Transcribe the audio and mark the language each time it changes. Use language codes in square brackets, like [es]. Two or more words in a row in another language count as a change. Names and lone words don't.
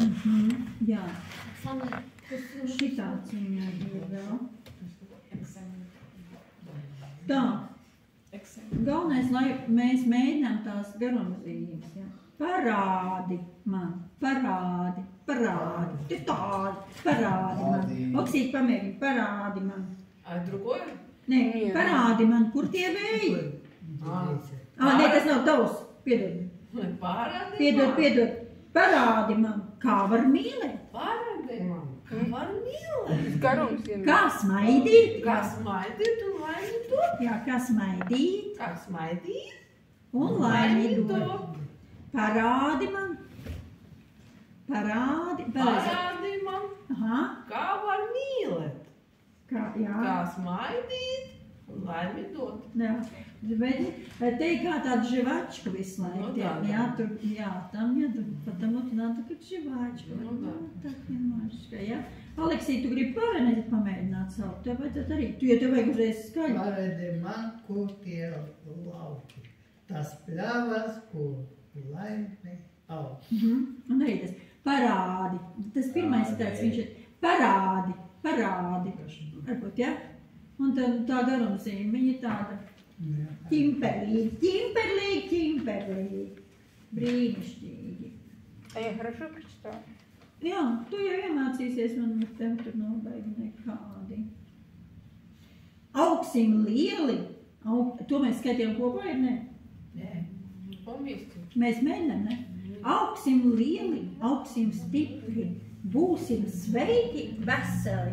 [lv] Jā. Šitāds viņai ir vēl. Tā. Galvenais, lai mēs mēģinām tās garumzīmes, jā. Parādi man, parādi. Ты parādi man. Oksīt pamēģini, parādi man. [ru] А другое? [lv] Nē, parādi man, kur tie vēji? Nē, tas nav tavs. Piedod. Piedod. Parādi man, kā var mīlēt? Parādi man, kā var mīlēt? Garums ir. Kā smaidīt? Kā smaidīt un laimidot? Jā, kā smaidīt. Kā smaidīt Un laimidot. Parādi man. Parādi man, Aha. kā var mīlēt? Jā. Kā smaidīt un laimidot. Jā. Bet te ir kā tāda živāčka visu laiku. Jā, tam jādara, [ru] потому что надо как živāčka. Так немножко, [lv] jā. Aleksī, tu gribi pavēnēt pamēģināt savu? Tev vajadzētu arī. Tu, ja tev vajag uzreiz skaļi. Parādi man, kur tie lauki. Tas pļavas, kur laimi aug. Un arī tas parādi. Tas pirmais tāds, viņš ir parādi. Varbūt, jā? Un tā garumzīme, viņa ir tāda ķimperlīgi. Brīnišķīgi. [ru] Я хорошо прочитала. [lv] Jā, tu jau iemācīsies, man tev tur nav baigi nekādi. Augsim lieli. To mēs skaitījām kopā, ir ne? [ru] Поместим. [lv] Mēs mēģinām, ne? Augsim lieli, augsim stipri, būsim sveiki, veseli.